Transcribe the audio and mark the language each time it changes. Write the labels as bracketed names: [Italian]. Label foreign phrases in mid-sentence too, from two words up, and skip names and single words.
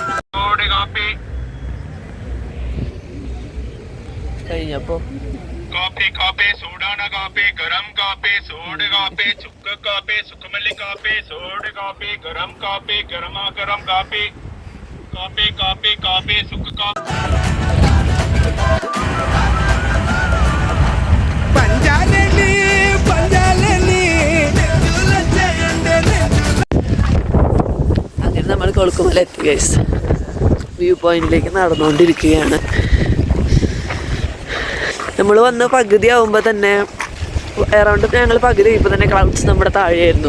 [Malayalam] കഴിഞ്ഞപ്പോൾ कापे कापे सोडा ना कापे गरम कापे सोड कापे चुक्क कापे सुखमल्ली कापे सोड कापे गरम कापे कापे कापे कापे सुख कापे അങ്ങനെ നമ്മൾ കൊളുക്കുമല എത്തി ഗൈസ്. വ്യൂ പോയിന്റിലേക്ക് നടന്നുകൊണ്ടിരിക്കുകയാണ്. നമ്മൾ വന്ന് പകുതി ആവുമ്പോൾ തന്നെ അറൗണ്ട് ഞങ്ങൾ പകുതി കഴിയുമ്പോൾ തന്നെ ക്ലൗഡ്സ് നമ്മുടെ താഴെയായിരുന്നു.